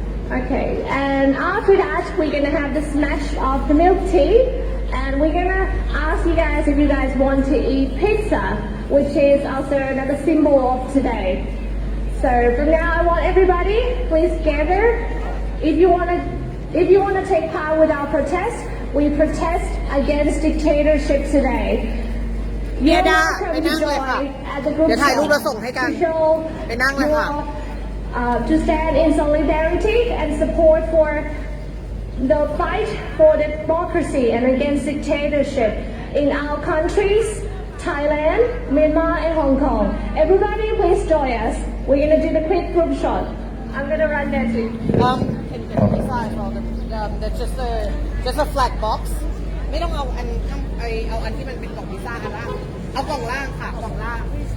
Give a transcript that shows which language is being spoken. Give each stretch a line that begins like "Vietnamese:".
English: Okay, and after that, we're gonna have the smash of the milk tea, and we're gonna ask you guys if you guys want to eat pizza, which is also another symbol of today. So from now, I want everybody, please gather. If you wanna take part with our protest, we protest against dictatorship today.
Thai: เมียดาไปนั่งเลยค่ะเดี๋ยวถ่ายรูปแล้วส่งให้กันไปนั่งเลยค่ะ
English: To stand in solidarity and support for the fight for democracy and against dictatorship in our countries, Thailand, Myanmar, and Hong Kong. Everybody, please join us. We're gonna do the quick group shot. I'm gonna run there too. Can you get inside for that's just a flat box
Thai: ไม่ต้องเอาอันที่มันเป็นกล่องพิซซ่ากันล่างเอากล่องล่างค่ะกล่องล่างไ